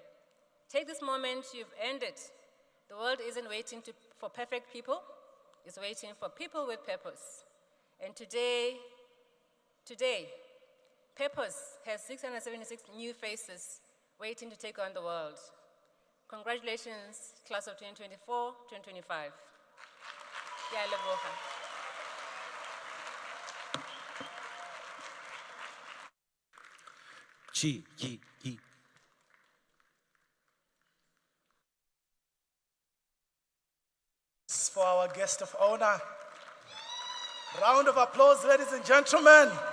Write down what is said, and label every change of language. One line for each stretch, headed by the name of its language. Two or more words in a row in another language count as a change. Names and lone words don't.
English: Take this moment, you've earned it. The world isn't waiting for perfect people, it's waiting for people with purpose. And today, Purpose has 676 new faces waiting to take on the world. Congratulations, class of 2024, 2025.
Tswana: Ke a leboga.
English: For our guest of honor. Round of applause, ladies and gentlemen.